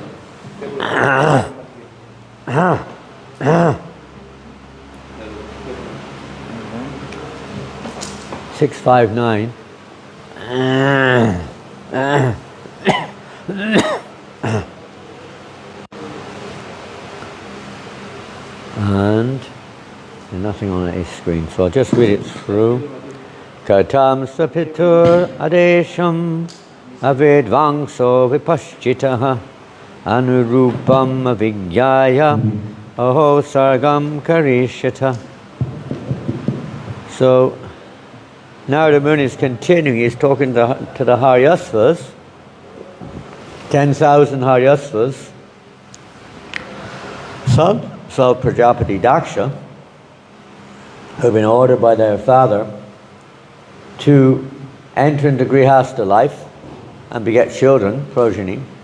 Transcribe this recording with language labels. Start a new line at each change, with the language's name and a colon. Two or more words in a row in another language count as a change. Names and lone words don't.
English: 659. And there's nothing on the screen, so I'll just read it through.
Sanskrit: Katam sapitur adesham avedvangso vipaschitaha anurupam avigyaya aho sargam karishyata.
English: So Narada Muni is continuing. He's talking to the Haryasvas, 10,000 Haryasvas. Some saw Prajapati Daksha, who have been ordered by their father to enter into Grihastha life and beget children, progeny.